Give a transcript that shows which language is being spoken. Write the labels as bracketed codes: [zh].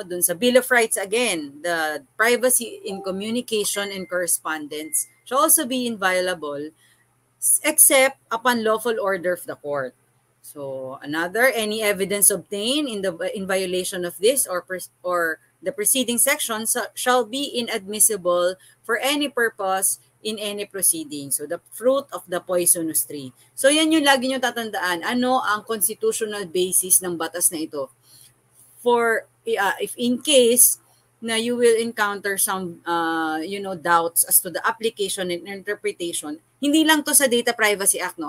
[tl] Dun sa [en] Bill of Rights again, the privacy in communication and correspondence shall also be inviolable except upon lawful order of the court. So another, any evidence obtained in violation of this or the preceding section shall be inadmissible for any purpose in any proceeding. So the fruit of the poisonous tree. [tl] So yan yung lagi nyo tatandaan. Ano ang constitutional basis ng batas na ito? [en] For if in case na you will encounter some doubts as to the application and interpretation, [tl] hindi lang to sa [en] Data Privacy Act, no.